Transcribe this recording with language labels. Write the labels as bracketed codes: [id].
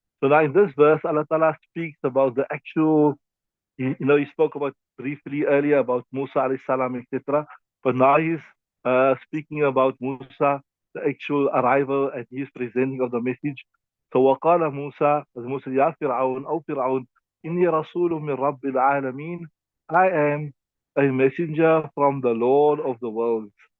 [en] So now in this verse, Allah Ta'ala speaks about the actual, he spoke about briefly earlier about Musa alayhi salam, etc. But now he's speaking about Musa, the actual arrival and his presenting of the message. [ar] So وقال Musa, as Musa, يا فرعون أو فرعون إني رسول من رب العالمين. [en] I am a messenger from the Lord of the world.